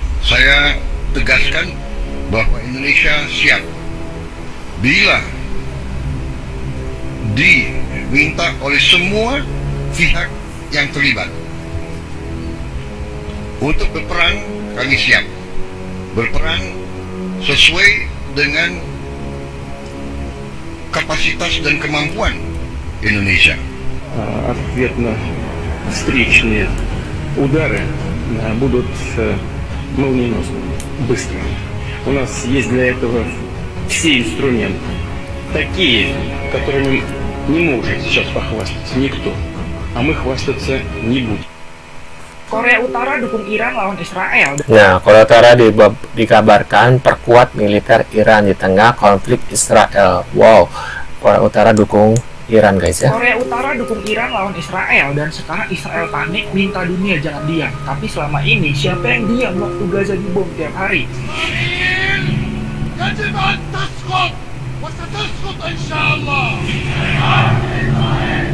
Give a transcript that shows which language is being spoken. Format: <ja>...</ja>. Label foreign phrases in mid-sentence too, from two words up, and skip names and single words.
<id>Saya tegaskan bahwa Indonesia siap bila diminta oleh semua pihak yang terlibat untuk berperang. Kami siap berperang sesuai dengan kapasitas dan kemampuan Indonesia.</id> <ru>Ответно встречные удары будут молниеносными, быстрыми. У нас есть для этого все инструменты, такие, которыми не может сейчас похвастаться никто, а мы хвастаться не будем.</ru> <id>Korea Utara dukung Iran lawan Israel. Nah, Korea Utara dikabarkan perkuat militer Iran di tengah konflik Israel. Wow, Korea Utara dukung Iran, guys ya. Korea Utara dukung Iran lawan Israel, dan sekarang Israel panik minta dunia jangan diam. Tapi selama ini siapa yang diam waktu Gaza dibom tiap hari?</id> <ar>يجب أن تسقط وستسقط إن شاء الله.</ar>